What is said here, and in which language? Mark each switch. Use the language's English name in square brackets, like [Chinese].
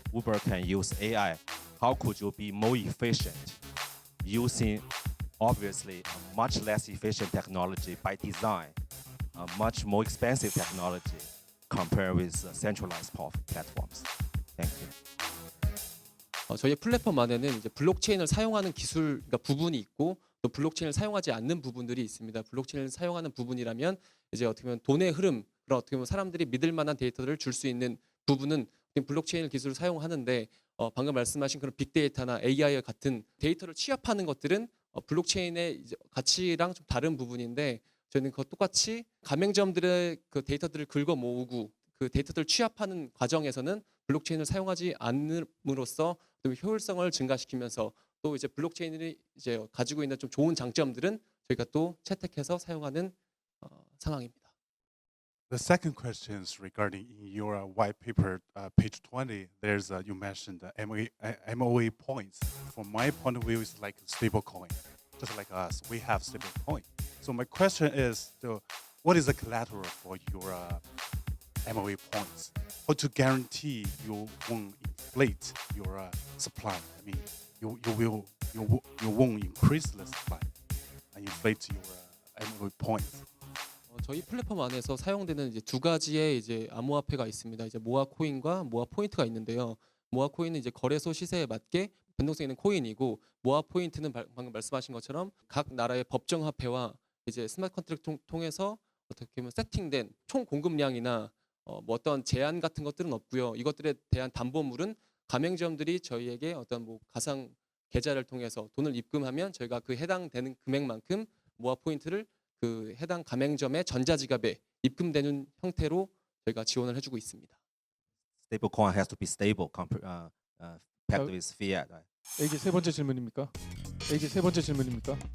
[English] Uber can use AI. How could you be more efficient using obviously a much less efficient technology by design, a much more expensive technology compared with centralized platforms? Thank you. [Korean] 저희 플랫폼 안에는 이제 블록체인을 사용하는 기술 부분이 있고 또 블록체인을 사용하지 않는 부분들이 있습니다. 블록체인을 사용하는 부분이라면 이제 어떻게 보면 돈의 흐름, 그런 어떻게 보면 사람들이 믿을 만한 데이터를 줄 수 있는 부분은 블록체인 기술을 사용하는데 방금 말씀하신 그런 빅데이터나 AI 같은 데이터를 취합하는 것들은 블록체인의 이제 가치랑 좀 다른 부분인데 저희는 그것 똑같이 가맹점들의 그 데이터들을 긁어 모으고 그 데이터들을 취합하는 과정에서는 블록체인을 사용하지 않음으로써 효율성을 증가시키면서 또 이제 블록체인이 이제 가지고 있는 좀 좋은 장점들은 저희가 또 채택해서 사용하는 상황입니다. [English] The second question is regarding your white paper, page 20. There's you mentioned the MOE points. From my point of view, it's like a stable coin. Just like us, we have stable coin. So my question is, what is the collateral for your MOE points? How to guarantee you won't inflate your supply? I mean, you won't increase the supply and inflate your MOE points. [Korean] 저희 플랫폼 안에서 사용되는 이제 두 가지의 이제 암호화폐가 있습니다. 이제 모아 코인과 모아 포인트가 있는데요. 모아 코인은 이제 거래소 시세에 맞게 변동성 있는 코인이고 모아 포인트는 방금 말씀하신 것처럼 각 나라의 법정 화폐와 이제 스마트 컨트랙트 통해서 어떻게 보면 세팅된 총 공급량이나 어떤 제한 같은 것들은 없고요. 이것들에 대한 담보물은 가맹점들이 저희에게 어떤 가상 계좌를 통해서 돈을 입금하면 저희가 그 해당되는 금액만큼 모아 포인트를 그 해당 가맹점의 전자지갑에 입금되는 형태로 저희가 지원을 해주고 있습니다. [English] Stablecoin has to be stable, pegged with fiat. [Korean] 이게 세 번째 질문입니까?